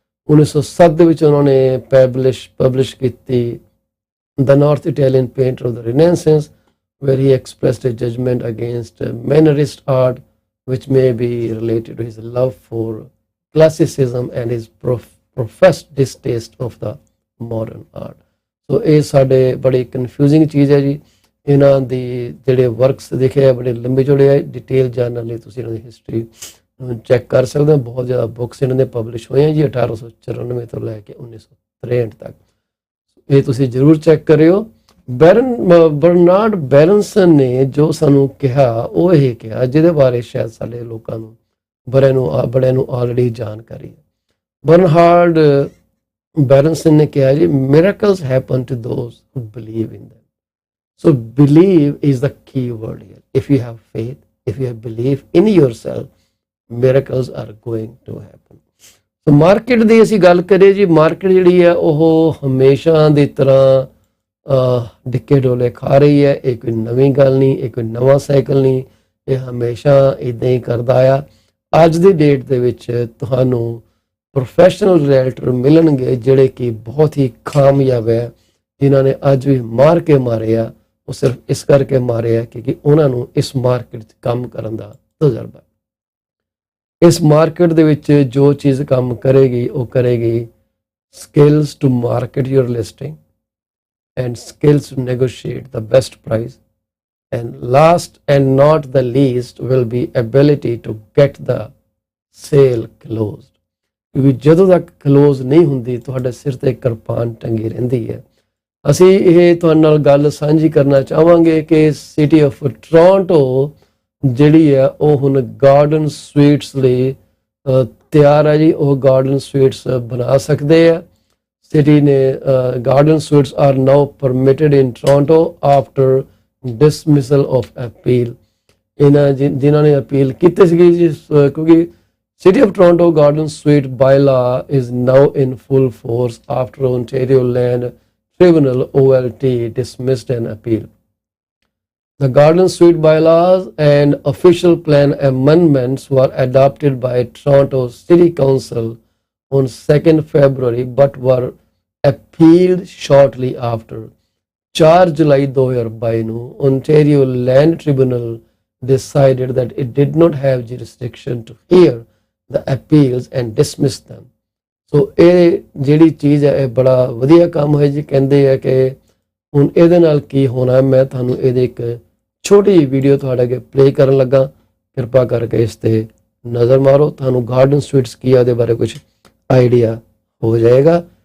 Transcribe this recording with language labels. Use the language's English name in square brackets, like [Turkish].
[Punjabi] 1907 ਦੇ ਵਿੱਚ ਉਹਨਾਂ ਨੇ publish ਕੀਤੀ [English] The North Italian Painter of the Renaissance, where he expressed a judgment against Mannerist art, which may be related to his love for classicism and his professed distaste of the modern art. [Punjabi] So ਇਹ ਸਾਡੇ ਬੜੀ confusing ਚੀਜ਼ ਹੈ ਜੀ। ਇਹਨਾਂ ਦੀ ਜਿਹੜੇ works ਦੇਖੇ ਆ ਬੜੇ ਲੰਬੇ ਚੌੜੇ ਆ। ਡਿਟੇਲ ਜਾਣਨ ਲਈ ਤੁਸੀਂ ਇਹਨਾਂ ਦੀ ਹਿਸਟਰੀ ਚੈੱਕ ਕਰ ਸਕਦੇ ਹੋ। ਬਹੁਤ ਜ਼ਿਆਦਾ ਬੁੱਕਸ ਇਹਨਾਂ ਦੇ ਪਬਲਿਸ਼ ਹੋਏ ਆ ਜੀ 1894 ਤੋਂ ਲੈ ਕੇ 1963 ਤੱਕ। ਇਹ ਤੁਸੀਂ ਜ਼ਰੂਰ ਚੈੱਕ ਕਰਿਓ। ਬਰਨਾਰਡ ਬੈਰਨਸਨ ਨੇ ਜੋ ਸਾਨੂੰ ਕਿਹਾ ਉਹ ਇਹ ਕਿਹਾ ਜਿਹਦੇ ਬਾਰੇ ਸ਼ਾਇਦ ਸਾਡੇ ਲੋਕਾਂ ਨੂੰ ਬੜਿਆਂ ਨੂੰ ਆਲਰੇਡੀ ਜਾਣਕਾਰੀ ਹੈ। ਬਰਨਹਾਰਡ ਬੈਰਨਸਨ ਨੇ ਕਿਹਾ ਜੀ [English] miracles happen to those who believe in them. So believe is the key word here. If you have faith, if you have belief in yourself, miracles are going to happen. [Punjabi] So market ਦੀ ਅਸੀਂ ਗੱਲ ਕਰੀਏ ਜੀ, market ਜਿਹੜੀ ਹੈ ਉਹ ਹਮੇਸ਼ਾ ਦੀ ਤਰ੍ਹਾਂ ਡਿੱਕੇ ਡੋਲੇ ਖਾ ਰਹੀ ਹੈ। ਇਹ ਕੋਈ ਨਵੀਂ ਗੱਲ ਨਹੀਂ, ਇਹ ਕੋਈ ਨਵਾਂ ਸਾਈਕਲ ਨਹੀਂ, ਇਹ ਹਮੇਸ਼ਾ ਇਦਾਂ ਹੀ ਕਰਦਾ ਆ। ਅੱਜ ਦੀ ਡੇਟ ਦੇ ਵਿੱਚ ਤੁਹਾਨੂੰ ਪ੍ਰੋਫੈਸ਼ਨਲ ਰੀਅਲਟਰ ਮਿਲਣਗੇ ਜਿਹੜੇ ਕਿ ਬਹੁਤ ਹੀ ਕਾਮਯਾਬ ਹੈ, ਜਿਨ੍ਹਾਂ ਨੇ ਅੱਜ ਵੀ ਮਾਰ ਕੇ ਮਾਰੇ ਆ। ਉਹ ਸਿਰਫ ਇਸ ਕਰਕੇ ਮਾਰੇ ਆ ਕਿਉਂਕਿ ਉਹਨਾਂ ਨੂੰ ਇਸ ਮਾਰਕੀਟ 'ਚ ਕੰਮ ਕਰਨ ਦਾ ਤਜਰਬਾ। ਇਸ ਮਾਰਕੀਟ ਦੇ ਵਿੱਚ ਜੋ ਚੀਜ਼ ਕੰਮ ਕਰੇਗੀ ਉਹ ਕਰੇਗੀ [English] skills to market your listing and skills to negotiate the best price, and last and not the least will be ability to get the sale closed। [Punjabi] ਕਿਉਂਕਿ ਜਦੋਂ ਤੱਕ ਕਲੋਜ਼ ਨਹੀਂ ਹੁੰਦੀ ਤੁਹਾਡੇ ਸਿਰ ਤੇ ਕਿਰਪਾਨ ਟੰਗੀ ਰਹਿੰਦੀ ਹੈ। ਅਸੀਂ ਇਹ ਤੁਹਾਡੇ ਨਾਲ ਗੱਲ ਸਾਂਝੀ ਕਰਨਾ ਚਾਹਾਂਗੇ ਕਿ ਸਿਟੀ ਆਫ ਟੋਰਾਂਟੋ ਜਿਹੜੀ ਹੈ ਉਹ ਹੁਣ ਗਾਰਡਨ ਸਵੀਟਸ ਲਈ ਤਿਆਰ ਹੈ ਜੀ। ਉਹ ਗਾਰਡਨ ਸਵੀਟਸ ਬਣਾ ਸਕਦੇ ਆ। ਸਿਟੀ ਨੇ [English] Garden suites are now permitted in Toronto after dismissal of appeal. [Punjabi] ਇਹਨਾਂ ਜਿਨ੍ਹਾਂ ਨੇ ਅਪੀਲ ਕੀਤੀ ਸੀਗੀ ਜੀ, ਕਿਉਂਕਿ [English] City of Toronto Garden Suite bylaw is now in full force after Ontario Land Tribunal OLT dismissed an appeal. The Garden Suite bylaws and official plan amendments were adopted by Toronto City Council on 2nd February but were appealed shortly after। [Punjabi] 4 ਜੁਲਾਈ 2022 ਨੂੰ [English] Ontario Land Tribunal decided that it did not have jurisdiction to hear the appeals and dismiss them। [Punjabi] ਸੋ ਇਹ ਜਿਹੜੀ ਚੀਜ਼ ਹੈ ਇਹ ਬੜਾ ਵਧੀਆ ਕੰਮ ਹੈ ਜੀ। ਕਹਿੰਦੇ ਆ ਕਿ ਹੁਣ ਇਹਦੇ ਨਾਲ ਕੀ ਹੋਣਾ, ਮੈਂ ਤੁਹਾਨੂੰ ਇਹਦੇ ਇੱਕ ਛੋਟੀ ਜਿਹੀ ਵੀਡੀਓ ਤੁਹਾਡੇ ਅੱਗੇ ਪਲੇ ਕਰਨ ਲੱਗਾ। ਕਿਰਪਾ ਕਰਕੇ ਇਸ ਤੇ ਨਜ਼ਰ ਮਾਰੋ, ਤੁਹਾਨੂੰ ਗਾਰਡਨ ਸਵੀਟਸ ਕੀ ਆ ਉਹਦੇ ਬਾਰੇ ਕੁਝ ਆਈਡੀਆ ਹੋ ਜਾਏਗਾ।